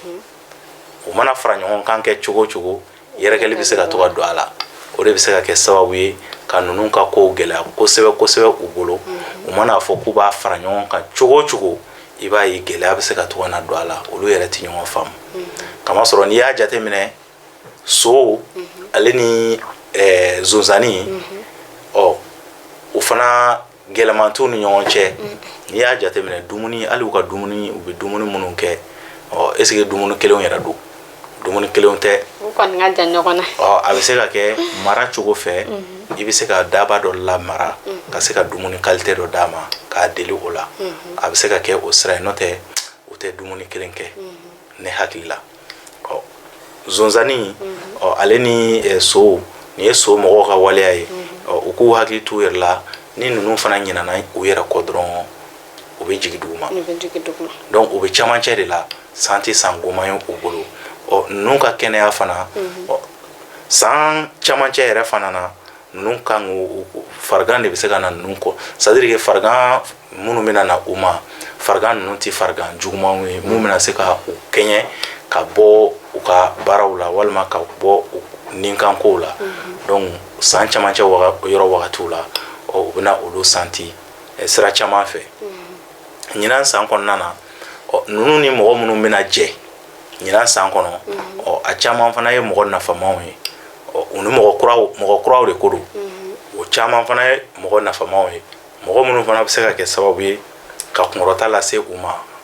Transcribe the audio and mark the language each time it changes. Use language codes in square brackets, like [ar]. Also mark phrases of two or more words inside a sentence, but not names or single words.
[bm] o mana fara ɲɔgɔn kan kɛ cogo cogo yɛrɛkɛli bɛ se ka to ka don a la o de bɛ se ka kɛ sababu ye ka nunu ka kow gɛlɛya kosɛbɛ kosɛbɛ u bolo u mana fɔ k'u b'a fara ɲɔgɔn kan cogo cogo i b'a ye gɛlɛya bɛ se ka to ka na don a la olu yɛrɛ tɛ ɲɔgɔn faamu kama sɔrɔ n'i y'a jate minɛ so ale ni zonzani ɔ o fana gɛlɛmantu ni ɲɔgɔn cɛ n'i y'a jate minɛ dumuni hali u ka dumuni u bɛ dumuni minnu kɛ ɔ [fr] est ce que [bm] dumuni kelenw yɛrɛ don dumuni kelenw tɛ u kɔni ka jan ɲɔgɔn na a bɛ se ka kɛ mara cogo fɛ i bɛ se ka daba dɔ lamara ka se ka dumuni qualité dɔ d'a ma k'a deli o la a bɛ se ka kɛ o sira ye n'o tɛ u tɛ dumuni kelen kɛ ne hakili la ɔ zonzani ɔ ale ni so nin ye so mɔgɔw ka waleya ye ɔ u k'u hakili t'u yɛrɛ la ni ninnu fana ɲinana u yɛrɛ kɔ dɔrɔn u bɛ jigin duguma donc u bɛ camancɛ de la san tɛ san goman ye u bolo ɔ ninnu ka kɛnɛya fana ɔ san camancɛ yɛrɛ fana na ninnu kan farigan de bɛ se ka na ninnu kɔ [fr] c'est à dire que [bm] farigan minnu bɛna na u ma farigan ninnu tɛ farigan jugumanw ye mun bɛna se ka u kɛɲɛ ka bɔ u ka baaraw la walima ka bɔ ninkankow la donc san camancɛ yɔrɔ wagatiw la u bɛna olu santi sira caman fɛ ɲinan san kɔnɔna na ninnu ni mɔgɔ minnu bɛna jɛ ɲinan san kɔnɔ a caman fana ye mɔgɔ nafamaw ye u ni mɔgɔ kuraw de ko don o caman fana ye mɔgɔ nafamaw ye mɔgɔ minnu fana bɛ se ka kɛ sababu ye ka kunkɔrɔta lase u ma